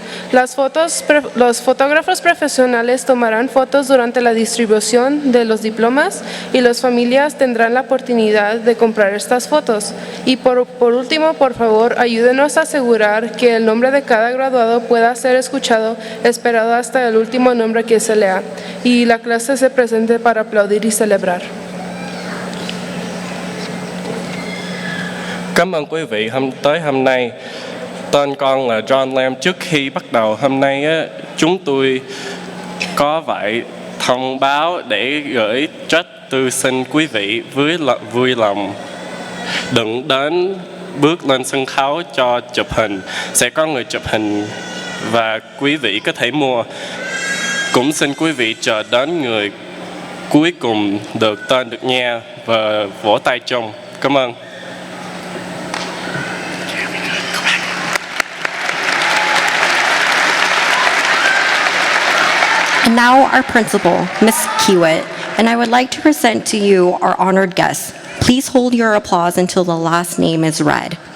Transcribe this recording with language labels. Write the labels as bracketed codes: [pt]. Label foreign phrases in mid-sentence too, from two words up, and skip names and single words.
[es] Los fotógrafos profesionales tomarán fotos durante la distribución de los diplomas y las familias tendrán la oportunidad de comprar estas fotos. Y por último, por favor, ayúdenos a asegurar que el nombre de cada graduado pueda ser escuchado, esperado hasta el último nombre que se lea. Y la clase se presente para aplaudir y celebrar. [vi] Cảm ơn quý vị tới hôm nay. Tên con là John Lam. Trước khi bắt đầu hôm nay chúng tôi có vậy thông báo để gửi trách tư xin quý vị với vui lòng đừng đến bước lên sân khấu cho chụp hình. Sẽ có người chụp hình và quý vị có thể mua. Cũng xin quý vị chờ đến người cuối cùng được tên được nghe và vỗ tay chung. Cảm ơn. [en] And now our principal, Ms. Kiewit, and I would like to present to you our honored guests. Please hold your applause until the last name is read.